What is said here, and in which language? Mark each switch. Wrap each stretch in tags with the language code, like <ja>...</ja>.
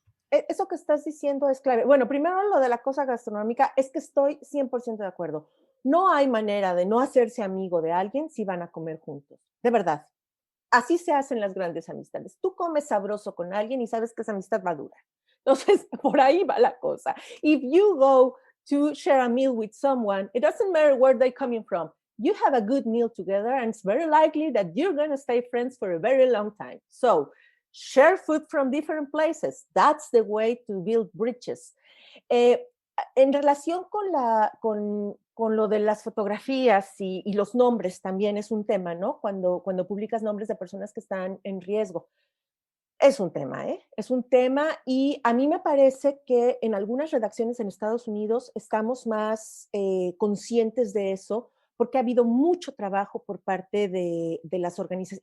<es>Eso que estás diciendo es clave. Bueno, primero lo de la cosa gastronómica es que estoy 100% de acuerdo. No hay manera de no hacerse amigo de alguien si van a comer juntos, de verdad. Así se hacen las grandes amistades. Tú comes sabroso con alguien y sabes que esa amistad va a durar. Entonces, por ahí va la cosa.</es> <en>If you go to share a meal with someone, it doesn't matter where they're coming from. You have a good meal together, and it's very likely that you're going to stay friends for a very long time. So, share food from different places. That's the way to build bridges.</en> <es>En relación con lo de las fotografías y los nombres también es un tema, ¿no? Cuando publicas nombres de personas que están en riesgo. Es un tema, ¿eh? Es un tema y a mí me parece que en algunas redacciones en Estados Unidos estamos más conscientes de eso porque ha habido mucho trabajo por parte de las organizaciones.</es>